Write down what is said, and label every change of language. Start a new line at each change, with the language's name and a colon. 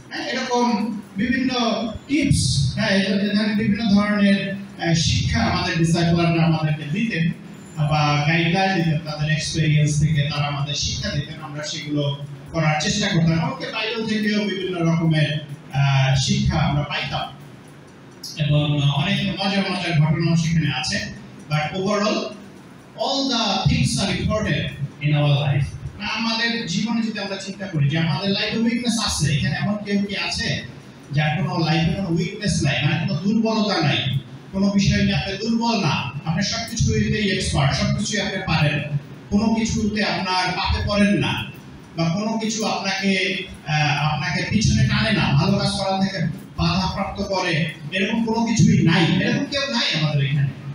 Bangla: এরকম বিভিন্ন টিপস, বিভিন্ন ধরনের শিক্ষা আমাদের ডিসাইপলাররা আমাদেরকে দিতেন বা গাইডলাইন দিতেন, তাদের এক্সপেরিয়েন্স থেকে তারা আমাদের শিক্ষা দিতেন, আমরা সেগুলো করার চেষ্টা করতাম। আমাকে বাইবেল থেকেও বিভিন্ন রকমের শিক্ষা আমরা পাইতাম এবং অনেক মজার মজার ঘটনাও সেখানে আছে।
English: But overall all the things are important in our life.
Bangla: না আমাদের জীবনে যদি আমরা চিন্তা করি যে আমাদের লাইফে উইকনেস আছে, এখানে এমন কেউ কি আছে যার কোনো লাইফে কোনো উইকনেস নাই, মানে কোনো দুর্বলতা নাই, কোনো বিষয় নিয়ে আপনি দুর্বল না, আপনি সবকিছুতেই এক্সপার্ট, সবকিছুই আপনি পারেন, কোনো কিছুতে আপনার পাপে পড়েন না, বা কোনো কিছু আপনাকে পিছনে টানে না, ভালো কাজ করা থেকে বাধাপ্রাপ্ত করে, এরকম কোনো কিছুই নাই, এরকম কেউ নাই আমাদের এখানে।